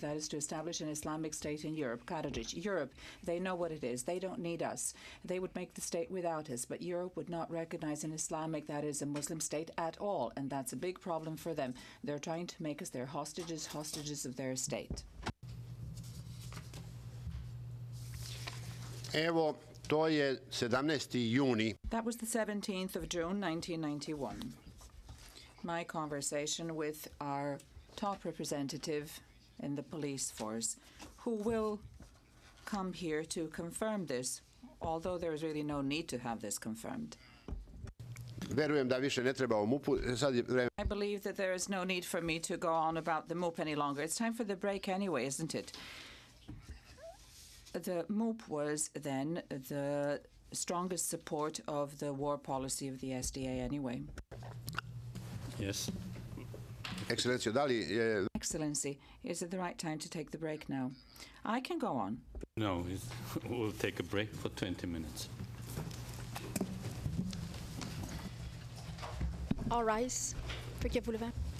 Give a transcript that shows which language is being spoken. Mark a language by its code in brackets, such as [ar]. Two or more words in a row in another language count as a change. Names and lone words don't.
[en] That is to establish an Islamic state in Europe. Karadžić, Europe, they know what it is. They don't need us. They would make the state without us, but Europe would not recognize an Islamic, that is a Muslim state at all, and that's a big problem for them. They're trying to make us their hostages of their state. [sr] Evo, to je 17. juni. [en] That was the 17th of June, 1991. My conversation with our top representative in the police force, who will come here to confirm this. although there is really no need to have this confirmed. [sr] Verujem da više ne treba o MUP-u. Sad je vreme. [en] I believe that there is no need for me to go on about the MOOP any longer. It's time for the break anyway, isn't it? The MOOP was then the strongest support of the war policy of the SDA anyway. Yes. [sr] Ekscelencijo, da li je... [en] Excellency, is it the right time to take the break now? I can go on. No, we'll take a break for 20 minutes. All rise. Forgive [fr] vous lever.